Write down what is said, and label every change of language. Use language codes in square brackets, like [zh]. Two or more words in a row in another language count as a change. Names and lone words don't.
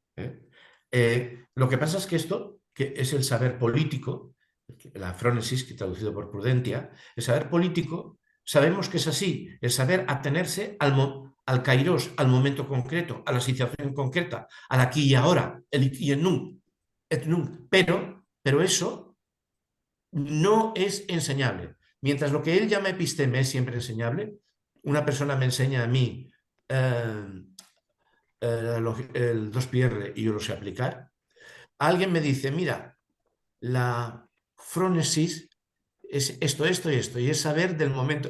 [es] Lo que pasa es que esto, que es el saber político, la frónesis, que traducido por prudentia, el saber político, sabemos que es así, el saber atenerse al kairos, al momento concreto, a la situación concreta, al aquí y ahora, el y el nun, [la] et nunc. [es] Pero eso no es enseñable. Mientras lo que él llama episteme es siempre enseñable, una persona me enseña a mí el 2πr y yo lo sé aplicar, alguien me dice, mira, la frónesis es esto, esto y esto, y es saber del momento.